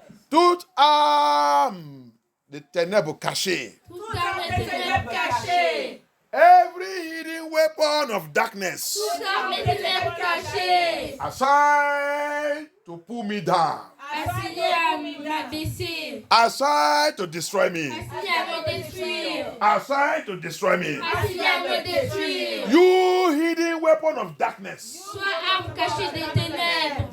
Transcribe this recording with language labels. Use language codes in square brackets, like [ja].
[fr] Toute arme de ténèbres cachées. Toute arme de ténèbres cachée. [en] Every hidden weapon of darkness. [fr] Toute arme de ténèbres cachée. [en] Assigned to pull me down. [fr] Assigné à m'abaisser. [en] Assigned to destroy me. [fr] Assigné à me détruire. [en] Assigned to destroy me. [fr] Assigné à me détruire. [en] You hidden weapon of darkness. [fr] Sois arme cachée des ténèbres.